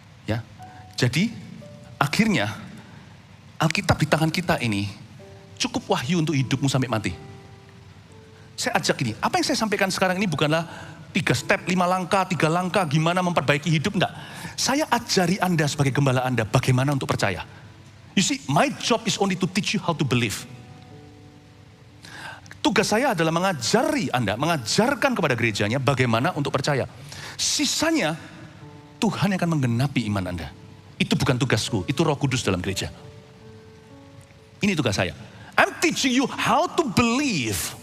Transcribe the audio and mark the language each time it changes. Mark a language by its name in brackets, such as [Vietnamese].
[Indonesian] Ya, jadi akhirnya Alkitab di tangan kita ini cukup wahyu untuk hidupmu sampai mati. Saya ajak ini, apa yang saya sampaikan sekarang ini bukanlah 3 step, 5 langkah, 3 langkah gimana memperbaiki hidup, enggak. Saya ajari Anda sebagai gembala Anda bagaimana untuk percaya. [English] You see, my job is only to teach you how to believe. [Indonesian] Tugas saya adalah mengajari Anda, mengajarkan kepada gerejanya bagaimana untuk percaya. Sisanya Tuhan yang akan menggenapi iman Anda. Itu bukan tugasku, itu Roh Kudus dalam gereja. Ini tugas saya. [English] I'm teaching you how to believe.